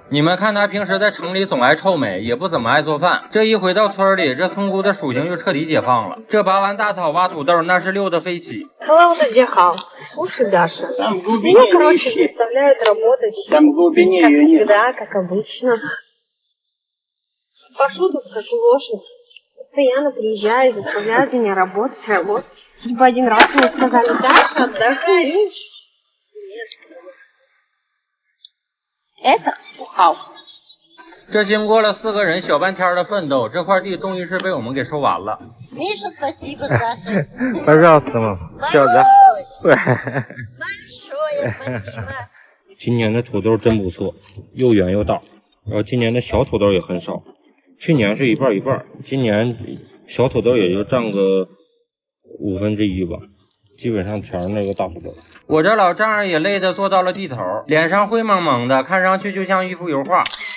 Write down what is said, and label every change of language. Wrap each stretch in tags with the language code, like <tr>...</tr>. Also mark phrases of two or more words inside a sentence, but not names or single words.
<zh>你们看她平时在城里总爱臭美，也不怎么爱做饭。这一回到村里，这村姑的属性就彻底解放了。这拔完大草挖土豆，那是溜得飞起。</zh> <ru>Hello, Даша. Слушай, Даша, Там в меня, глубине короче, ищи. заставляют работать, Там в глубине как ее нет. всегда, как обычно. Пашу тут как лошадь. Постоянно приезжаю, заставляют меня работать. Типа один раз мне сказали: Даша, отдохни. Это пухалка.</ru> <zh>这经过了4个人小半天的奋斗，这块地终于是被我们给收完了。</zh> <ru>Миша, спасибо, Саша. Пожалуйста, мам. Все, да? Большое спасибо.</ru> <zh>今年的土豆真不错，又圆又大。然后今年的小土豆也很少，去年是一半一半，今年小土豆也就占个1/5吧。基本上全是那个大土豆。我这老丈人也累得坐到了地头，脸上灰蒙蒙的，看上去就像一幅油画。</zh>